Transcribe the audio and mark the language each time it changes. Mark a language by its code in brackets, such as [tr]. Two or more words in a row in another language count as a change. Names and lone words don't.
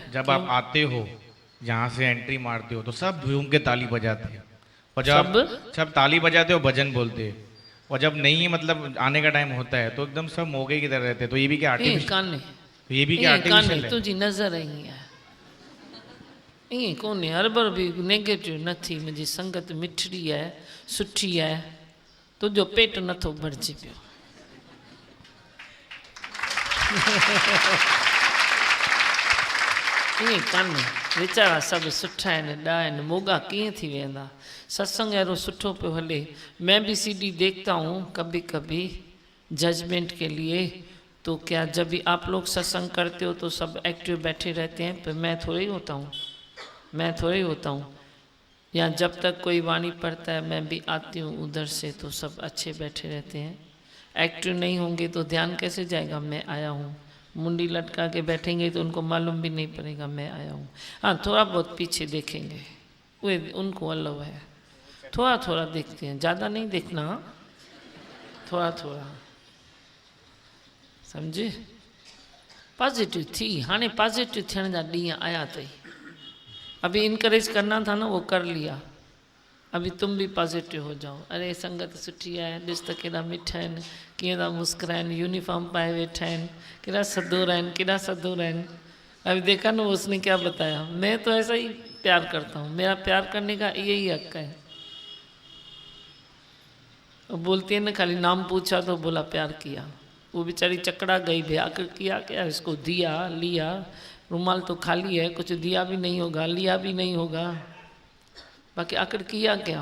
[hi] जब आप आते हो यहाँ से एंट्री मारते हो तो सब झूम के ताली बजाते हैं, और जब सब ताली बजाते हो भजन बोलते हैं, और जब नहीं मतलब आने का टाइम होता है तो एकदम सब मोगे की तरह रहते हैं। तो ये भी क्या आर्टिफिशियल? तो ये भी क्या आर्टिफिशियल है? [sd] तुझी नजर आई है ईअं कोन्हे, हर बार भी नेगेटिव नथी। मुंहिंजी संगत मिठड़ी है, सुठी है, तुंहिंजो पेट नथो भरिजे पियो। ईअं कान्हे, वीचारा सभु सुठा आहिनि, ॾा आहिनि, मोगा कीअं थी वेंदा? सत्संग अहिड़ो सुठो पियो हले। [hi] मैं भी सीडी देखता हूँ कभी कभी जजमेंट के लिए। तो क्या जब भी आप लोग सत्संग करते हो तो सब एक्टिव बैठे रहते हैं, पर मैं थोड़ी होता हूँ, मैं थोड़ी होता हूँ। या जब तक कोई वाणी पढ़ता है मैं भी आती हूँ उधर से, तो सब अच्छे बैठे रहते हैं। एक्टिव नहीं होंगे तो ध्यान कैसे जाएगा मैं आया हूँ? मुंडी लटका के बैठेंगे तो उनको मालूम भी नहीं पड़ेगा मैं आया हूँ। हाँ, थोड़ा बहुत पीछे देखेंगे, वे उनको अलाउ है, थोड़ा थोड़ा देखते हैं, ज़्यादा नहीं देखना, थोड़ा थोड़ा, समझे? [sd] पॉजिटिव थी, हाँ पॉजिटिव थियण जा ॾींहं आया अथई। [hi] अभी इनकरेज करना था ना, वो कर लिया। अभी तुम भी पॉजिटिव हो जाओ। [sd] अरे संगत सुठी है, ॾिस त केॾा मिठा आहिनि, कीअं था मुस्कुराइनि, यूनिफॉर्म पाए वेठा आहिनि, केॾा सदूर आहिनि, केॾा सदूर आहिनि। [hi] अभी देखा ना उसने क्या बताया। मैं तो ऐसा ही प्यार करता हूँ, मेरा प्यार करने का यही हक है। वो बोलती है ना खाली नाम पूछा तो बोला प्यार किया। वो बेचारी चकड़ा गई, भी आकर किया क्या, इसको दिया लिया, रुमाल तो खाली है, कुछ दिया भी नहीं होगा लिया भी नहीं होगा, बाकी आकर किया क्या।